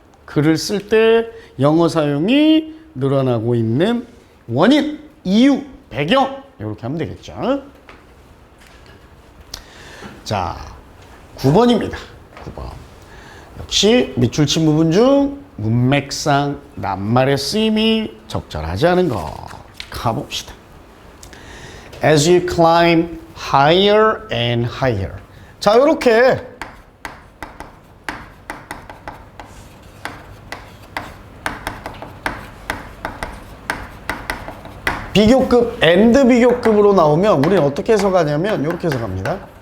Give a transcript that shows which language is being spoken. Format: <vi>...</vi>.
<ko>글을 쓸 때 영어 사용이 늘어나고 있는 원인, 이유, 배경. 이렇게 하면 되겠죠. 자, 9번입니다. 9번. 역시 밑줄 친 부분 중 문맥상 낱말의 쓰임이 적절하지 않은 거 가봅시다.</ko> <en>As you climb higher and higher.</en> <ko>자, 요렇게 비교급, and 비교급으로 나오면 우리는 어떻게 해석하냐면 이렇게 해석합니다.</ko>